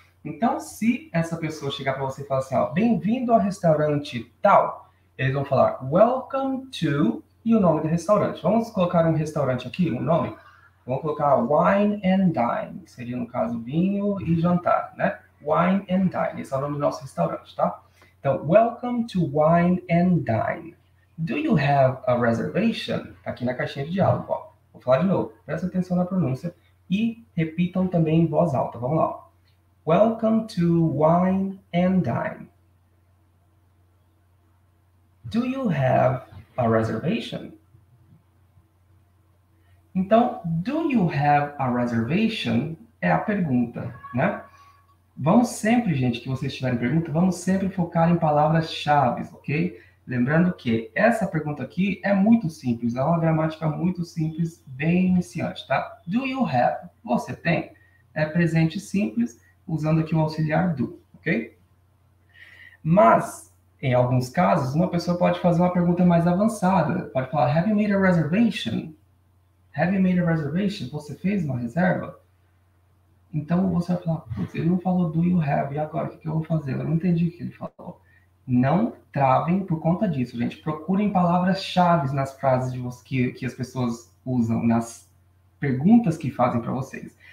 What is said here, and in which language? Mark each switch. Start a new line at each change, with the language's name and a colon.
Portuguese: Então, se essa pessoa chegar para você e falar assim, ó, bem-vindo ao restaurante tal, eles vão falar,
English: welcome to,
Portuguese: e o nome do restaurante. Vamos colocar um restaurante aqui, um nome? Vamos colocar Wine and Dine, que seria, no caso, vinho e jantar, né? Wine and Dine, esse é o nome do nosso restaurante, tá? Então,
English: welcome to Wine and Dine. Do you have a reservation?
Portuguese: Tá aqui na caixinha de diálogo, ó. Vou falar de novo, presta atenção na pronúncia e repitam também em voz alta. Vamos lá, ó.
English: Welcome to Wine and Dine. Do you have a reservation?
Portuguese: Então,
English: do you have a reservation
Portuguese: é a pergunta, né? Vamos sempre, gente, que vocês tiverem pergunta, vamos sempre focar em palavras-chave, ok? Lembrando que essa pergunta aqui é muito simples, é uma gramática muito simples, bem iniciante, tá?
English: Do you have?
Portuguese: Você tem? É presente simples, usando aqui o auxiliar do, ok? Mas, em alguns casos, uma pessoa pode fazer uma pergunta mais avançada. Pode falar,
English: have you made a reservation? Have you made a reservation?
Portuguese: Você fez uma reserva? Então, você vai falar, putz, ele não falou do you have, e agora o que eu vou fazer? Eu não entendi o que ele falou. Não travem por conta disso, gente. Procurem palavras-chave nas frases que as pessoas usam, nas perguntas que fazem para vocês.